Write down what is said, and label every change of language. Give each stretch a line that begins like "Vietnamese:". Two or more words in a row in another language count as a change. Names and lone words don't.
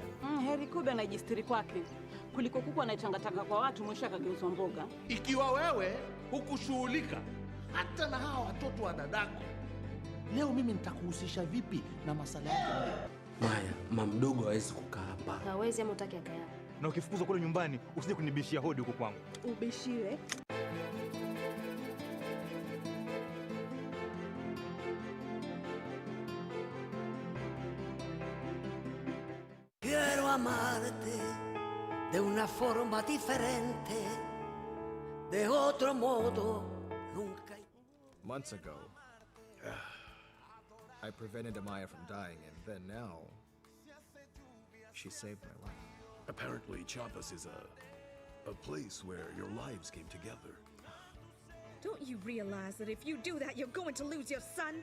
Swahili: Heri Kuda anajistiri kwake kuliko kuku anachangatanga kwa watu mwisho akageuzwa mboga. Ikiwa wewe hukushughulika, hata na hawa watoto wa dadako. Leo mimi nitakuhusisha vipi na masala yake? Maya, mamdogo hawezi kukaa hapa. Hawezi ama utaki akae hapa. Na ukifukuzwa kule nyumbani, usije kunibishia hodi huko kwangu. Ubishiwe.
Spanish: Quiero amarte de una forma diferente, de otro modo nunca.
English: Months ago, I prevented Amaya from dying, and then now, she saved my life. Apparently, Chiapas is a place where your lives came together. Don't you realize that if you do that, you're going to lose your son?